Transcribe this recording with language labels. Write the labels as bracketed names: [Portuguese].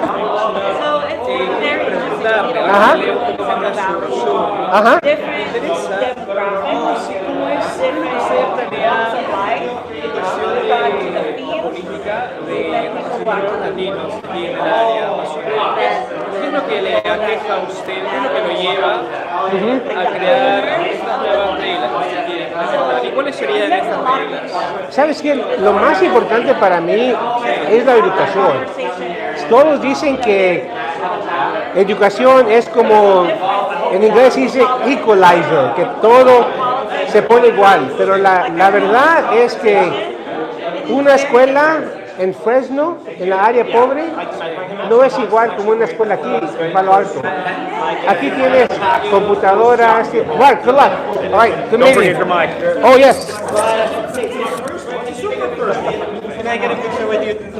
[English] So it's very different demographics, different walks of life, with regard to the field, that people want to [Spanish] latinos aquí en el área amazónica. ¿Qué es lo que le aqueja a usted? ¿Qué es lo que lo lleva a crear estas nuevas reglas que se quieren implementar? ¿Y cuáles serían estas reglas? ¿Sabes qué? Lo más importante para mí es la educación. Todos dicen que educación es como, en inglés se dice equalizer, que todo se pone igual, pero la verdad es que una escuela en Fresno, en la área pobre, no es igual como una escuela aquí en Palo Alto. Aquí tienes computadoras. [English] Right, good luck. All right, good meeting you. Oh, yes. Can I get a picture with you two?